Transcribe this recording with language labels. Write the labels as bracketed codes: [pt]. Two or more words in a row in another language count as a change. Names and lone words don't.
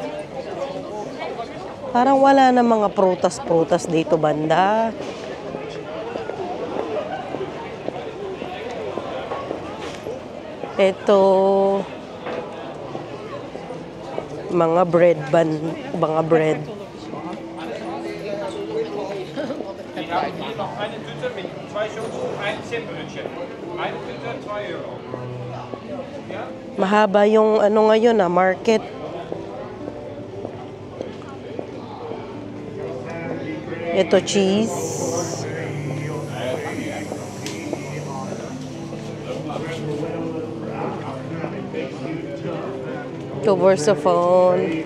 [tl] Parang wala na mga prutas-prutas dito banda. Ito, mga bread mga bread. [de] Eine Tüte mit 2 Schoko, ein Zimtbrötchen. Eine Tüte, 2 Euro. Ja? [tl] Mahaba yung ano ngayon market. Ito cheese. Ito Versaphone.